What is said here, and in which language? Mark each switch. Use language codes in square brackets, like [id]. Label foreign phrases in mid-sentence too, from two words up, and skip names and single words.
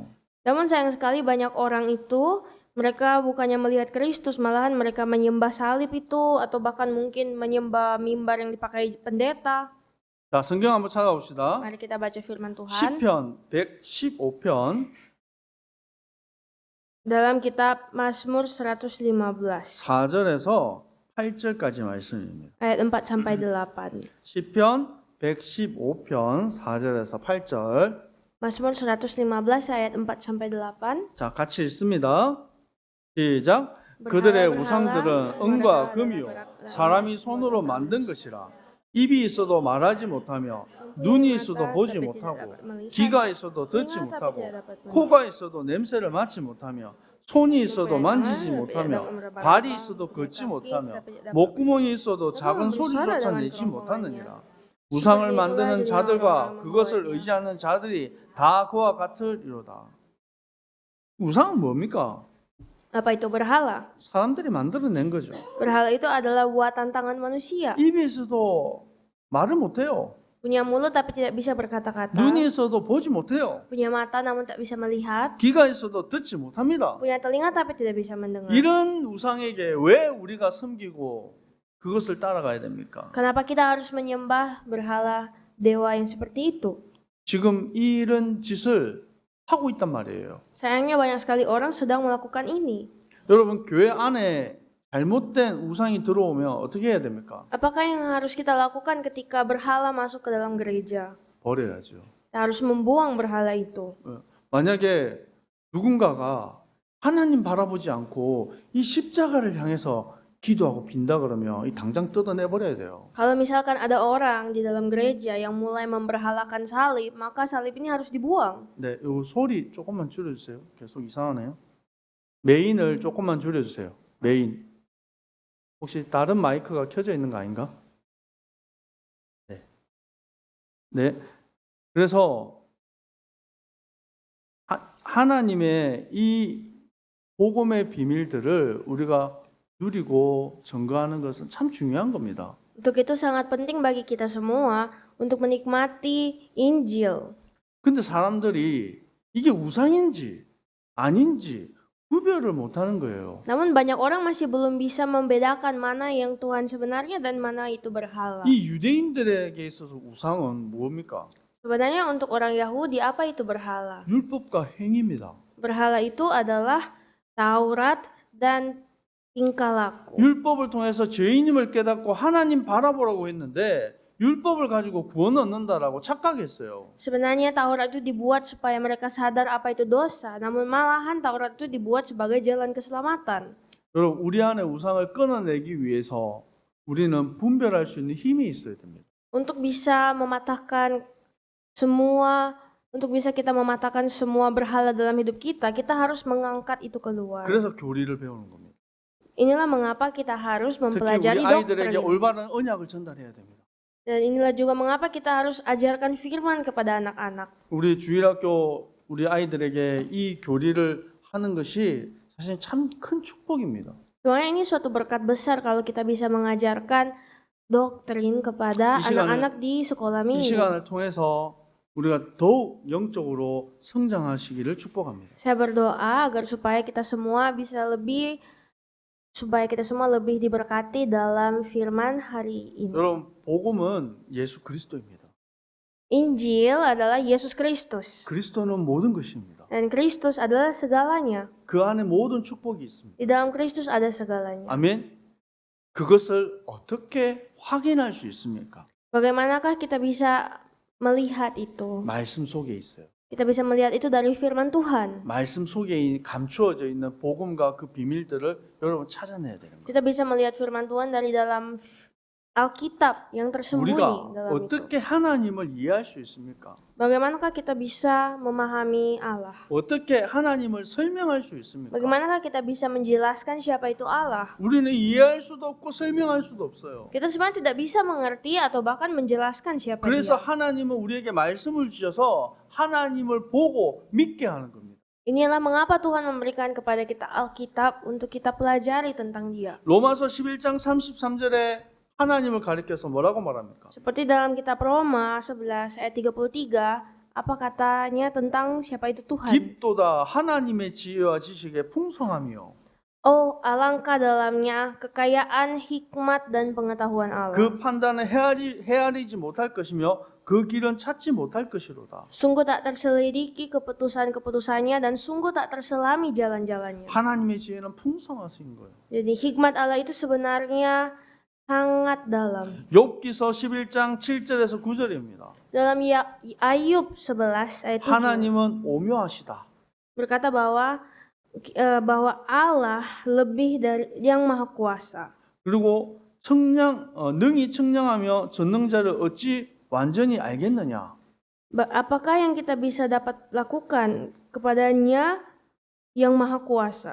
[id] Namun sayang sekali banyak orang itu mereka bukannya melihat Kristus, malahan mereka menyembah salib itu atau bahkan mungkin menyembah mimbar yang dipakai pendeta. [ko] 자, 성경 한번 찾아봅시다. [id] Mari kita baca firman Tuhan [ko] 시편 115편 [id] dalam kitab Mazmur 115 [ko] 4절에서 8절까지 말씀입니다. [id] ayat 4 sampai 8. [ko] 시편 115편 4절에서 8절. [id] Mazmur 115 ayat 4 sampai 8. [ko] 자, 같이 읽습니다. 시작. 그들의 우상들은 은과 금이요 사람이 손으로 만든 것이라. 입이 있어도 말하지 못하며 눈이 있어도 보지 못하고 귀가 있어도 듣지 못하고 코가 있어도 냄새를 맡지 못하며 손이 있어도 만지지 못하며 발이 있어도 걷지 못하며 목구멍이 있어도 작은 소리조차 내지 못하느니라. 우상을 만드는 자들과 그것을 의지하는 자들이 다 그와 같으리로다. 우상은 뭡니까? [id] Apa itu berhala? [ko] 사람들이 만들어낸 거죠. [id] Berhala itu adalah buatan tangan manusia. [ko] 입이 있어도 말을 못해요. [id] Punya mulut tapi tidak bisa berkata-kata. [ko] 눈이 있어도 보지 못해요. [id] Punya mata namun tak bisa melihat. [ko] 귀가 있어도 듣지 못합니다. [id] Punya telinga tapi tidak bisa mendengar. [ko] 이런 우상에게 왜 우리가 섬기고 그것을 따라가야 됩니까? [id] Kenapa kita harus menyembah berhala dewa yang seperti itu? [ko] 지금 이런 짓을 하고 있단 말이에요. [id] Sayangnya banyak sekali orang sedang melakukan ini. [ko] 여러분 교회 안에 잘못된 우상이 들어오면 어떻게 해야 됩니까? [id] Apakah yang harus kita lakukan ketika berhala masuk ke dalam gereja? [ko] 버려야죠. [id] Kita harus membuang berhala itu. [ko] 만약에 누군가가 하나님 바라보지 않고 이 십자가를 향해서 기도하고 빈다 그러면 이 당장 뜯어내 버려야 돼요. [id] Kalau misalkan ada orang di dalam gereja yang mulai memberhalakan salib, maka salib ini harus dibuang. [ko] 네, 요 소리 조금만 줄여주세요. 계속 이상하네요. 메인을 조금만 줄여주세요. 메인. 혹시 다른 마이크가 켜져 있는 거 아닌가? 네. 네. 그래서 하나님의 이 복음의 비밀들을 우리가 누리고 증거하는 것은 참 중요한 겁니다. [id] Untuk itu sangat penting bagi kita semua untuk menikmati Injil. [ko] 근데 사람들이 이게 우상인지 아닌지 구별을 못하는 거예요. [id] Namun banyak orang masih belum bisa membedakan mana yang Tuhan sebenarnya dan mana itu berhala. [ko] 이 유대인들에게 있어서 우상은 뭡니까? [id] Sebenarnya untuk orang Yahudi apa itu berhala? [ko] 율법과 행위입니다. [id] Berhala itu adalah Taurat dan tingkah laku. [ko] 율법을 통해서 죄인임을 깨닫고 하나님 바라보라고 했는데 율법을 가지고 구원 얻는다라고 착각했어요. [id] Sebenarnya Taurat itu dibuat supaya mereka sadar apa itu dosa, namun malahan Taurat itu dibuat sebagai jalan keselamatan. [ko] 여러분 우리 안에 우상을 끊어내기 위해서 우리는 분별할 수 있는 힘이 있어야 됩니다. [id] Untuk bisa mematahkan kita mematahkan semua berhala dalam hidup kita, kita harus mengangkat itu keluar. [ko] 그래서 교리를 배우는 겁니다. [id] Inilah mengapa kita harus [ko] 특히 우리 [id] mempelajari [ko] 아이들에게 [id] doktrin. [ko] 올바른 언약을 전달해야 됩니다. [id] Dan inilah juga mengapa kita harus ajarkan firman kepada anak-anak. [ko] 우리 주일학교 우리 아이들에게 이 교리를 하는 것이 사실 참 큰 축복입니다. [id] Soalnya ini suatu berkat besar kalau kita bisa mengajarkan doktrin kepada [ko] 이 시간을- [id] anak-anak di sekolah [ko] 이 [id] minggu. [ko] 시간을 통해서 우리가 더욱 영적으로 성장하시기를 축복합니다. [id] Saya berdoa agar supaya kita semua lebih diberkati dalam firman hari ini. [ko] 여러분 복음은 예수 그리스도입니다. [id] Injil adalah Yesus Kristus [ko] 그리스도는 모든 것입니다. [id] dan Kristus adalah segalanya. [ko] 그 안에 모든 축복이 있습니다. [id] Di dalam Kristus ada segalanya. [ko] 아멘. 그것을 어떻게 확인할 수 있습니까? [id] Bagaimanakah kita bisa melihat itu? [ko] 말씀 속에 있어요. [id] Kita bisa melihat itu dari firman Tuhan. [ko] 말씀 속에 감추어져 있는 복음과 그 비밀들을 여러분 찾아내야 되는 거예요. [id] Kita bisa melihat firman Tuhan dari dalam Alkitab yang tersembunyi [ko] 우리가 [id] dalam itu. [ko] 어떻게 하나님을 이해할 수 있습니까? [id] Bagaimanakah kita bisa memahami Allah? [ko] 어떻게 하나님을 설명할 수 있습니까? [id] Bagaimanakah kita bisa menjelaskan siapa itu Allah? [ko] 우리는 이해할 수도 없고 설명할 수도 없어요. [id] Kita sebenarnya tidak bisa mengerti atau bahkan menjelaskan siapa [ko] 그래서 [id] dia. [ko] 하나님은 우리에게 말씀을 주셔서 하나님을 보고 믿게 하는 겁니다. [id] Inilah mengapa Tuhan memberikan kepada kita Alkitab untuk kita pelajari tentang dia. [ko] 로마서 11장 33절에 하나님을 가리켜서 뭐라고 말합니까? [id] Seperti dalam kitab Roma 11 ayat 33, apa katanya tentang siapa itu Tuhan? [ko] 깊도다 하나님의 지혜와 지식의 풍성함이요. [id] Oh, alangkah dalamnya kekayaan hikmat dan pengetahuan Allah. [ko] 그 판단을 헤아리지 못할 것이며 그 길은 찾지 못할 것이로다. [id] Sungguh tak terselidiki keputusan-keputusannya dan sungguh tak terselami jalan-jalannya. [ko] 하나님의 지혜는 풍성하신 거예요. [id] Jadi hikmat Allah itu sebenarnya sangat dalam. [ko] 욥기서 11장 7절에서 9절입니다. [id] Dalam Ayub 11 ayat 7 [ko] 하나님은 오묘하시다. [id] berkata bahwa Allah lebih dari yang maha kuasa. [ko] 그리고 능히 청량하며 전능자를 어찌 완전히 알겠느냐? [id] Apakah yang kita bisa dapat lakukan kepadanya yang maha kuasa?